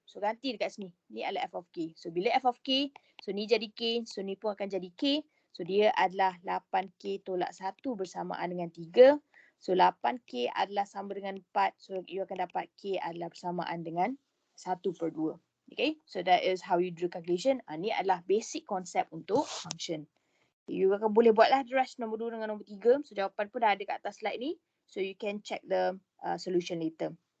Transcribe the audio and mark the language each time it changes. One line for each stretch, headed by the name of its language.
Malay: So ganti dekat sini. Ni adalah F of K. So bila F of K, so ni jadi K. So ni pun akan jadi K. So dia adalah 8K tolak 1 bersamaan dengan 3. So 8K adalah sama dengan 4. So you akan dapat K adalah bersamaan dengan 1/2.
English: Okay, so that is how you do calculation.
Malay: Ni adalah basic konsep untuk function. You akan boleh buatlah
English: the rest
Malay: nombor 2 dengan nombor 3. So jawapan pun dah ada kat atas slide ni.
English: So you can check the solution later.